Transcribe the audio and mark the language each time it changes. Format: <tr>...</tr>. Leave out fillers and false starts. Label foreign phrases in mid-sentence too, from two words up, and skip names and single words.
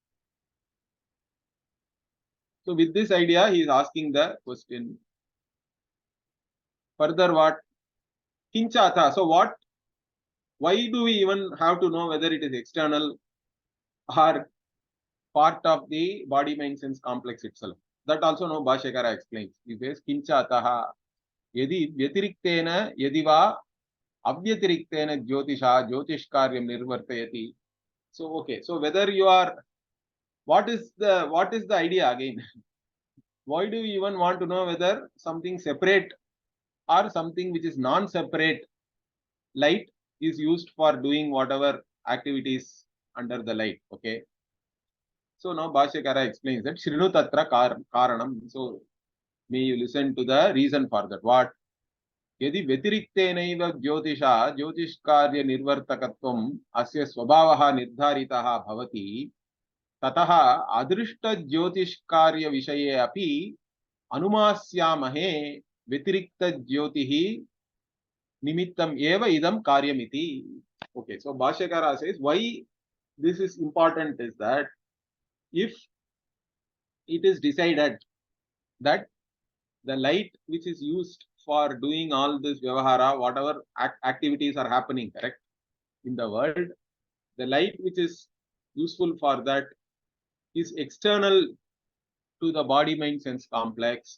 <en>So with this idea, he is asking the question. Further what? Kinchata. So what? Why do we even have to know whether it is external or part of the body mind sense complex itself? That also no Bhashyakara explains. He says</en> <sa>किञ्चातः यदि व्यतिरिक्तेन यदिवा अव्यतिरिक्तेन ज्योतिषा ज्योतिः कार्यम् निर्वर्तयति.</sa> <en>So okay, so whether you are, what is the idea again? Why do you even want to know whether something separate or something which is non-separate light is used for doing whatever activities under the light? Okay. So now Bhashyakara explains that</en> <sa>शृणु तत्र कारणम्.</sa> <en>So may you listen to the reason for that. What?</en> <sa>यदि व्यतिरिक्तेन ज्योतिषा ज्योतिः कार्य निर्वर्तकत्वम् अस्य स्वभावः निर्धारितः भवति ततः अदृष्ट ज्योतिः कार्य विषये अपि अनुमास्यामहे व्यतिरिक्त ज्योतिः निमित्तम् एव इदम् कार्यमिति.</sa> <en>Okay, so Bhashyakara says why this is important is that if it is decided that the light which is used for doing all this Vyavahara, whatever activities are happening, correct, in the world, the light which is useful for that is external to the body mind sense complex.</en>